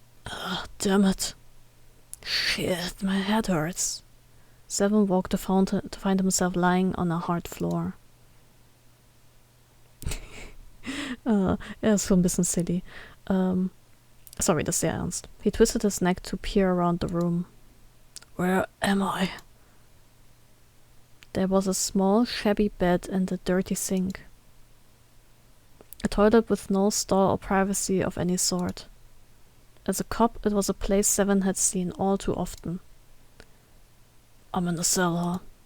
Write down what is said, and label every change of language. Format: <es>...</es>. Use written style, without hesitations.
<en>Ugh, damn it. Shit, my head hurts. Seven walked to find himself lying on a hard floor.</en> <de>Ist schon ein bisschen silly. Sorry, das ist sehr ernst.</de> <en>He twisted his neck to peer around the room. Where am I? There was a small, shabby bed and a dirty sink. A toilet with no stall or privacy of any sort. As a cop, it was a place Seven had seen all too often. I'm in a cellar.</en>